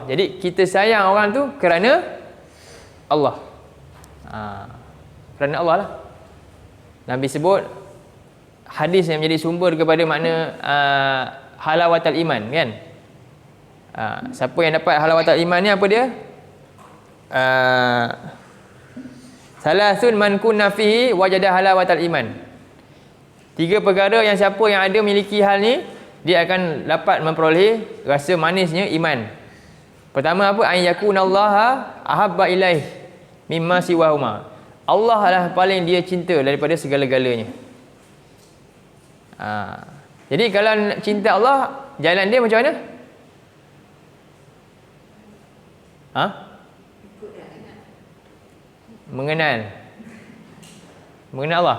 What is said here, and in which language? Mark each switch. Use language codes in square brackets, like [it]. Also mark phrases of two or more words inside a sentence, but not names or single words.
[ms] Jadi kita sayang orang tu kerana Allah. Kerana Allah lah. Nabi sebut hadis yang menjadi sumber kepada makna [ar] حلاوة الإيمان, [ms] kan? Siapa yang dapat [ar] حلاوة الإيمان [ms] ni apa dia? [ar] ثلاث من كن فيه وجد حلاوة الإيمان. [ms] 3 perkara yang siapa yang ada memiliki hal ni, dia akan dapat memperoleh rasa manisnya iman. Pertama apa? [ar] أن يكون الله أحب إليه مما سواهما. [ms] Allah lah paling dia cinta daripada segala-galanya. Jadi kalau nak cinta Allah, jalan dia macam mana? Mengenal Allah.